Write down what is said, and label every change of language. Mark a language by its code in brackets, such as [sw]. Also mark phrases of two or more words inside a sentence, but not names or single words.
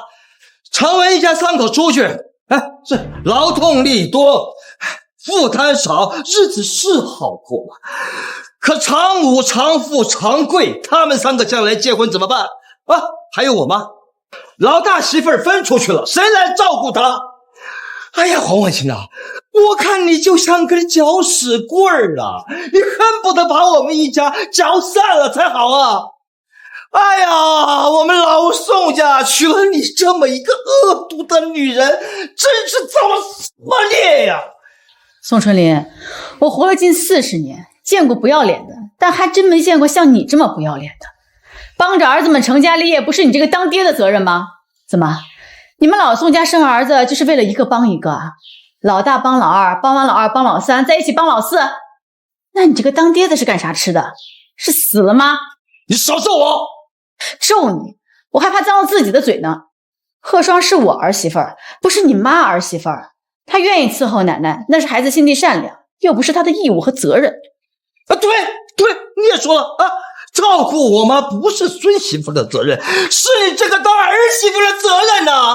[zh] 常文一家3口出去，哎，是勞動力多，負擔少，日子是好過了。可常武、常富、常貴他們3個將來結婚怎麼辦啊？還有我媽，老大媳婦兒分出去了，誰來照顧她？哎呀，黃婉清啊，我看你就像根攪屎棍兒啊，你恨不得把我們一家攪散了才好啊！哎呀，我們老宋家娶了你這麼一個惡毒的女人，真是造了什麼孽呀！宋春林，我活了近40年，見過不要臉的，但還真沒見過像你這麼不要臉的。幫着兒子們成家立業，不是你這個當爹的責任嗎？怎麼，你們老宋家生兒子就是為了一個幫一個啊？老大幫老二，幫完老二幫老三，在一起幫老四？那你這個當爹的是幹啥吃的？是死了嗎？你少咒我！咒你，我還怕髒了自己的嘴呢。賀雙是我兒媳婦兒，不是你媽兒媳婦兒。她願意伺候奶奶，那是孩子心地善良， 又不是他的义務和责任。对，你也说了啊，照顾我妈不是孙媳妇的责任，是你这个当儿媳妇的责任呐！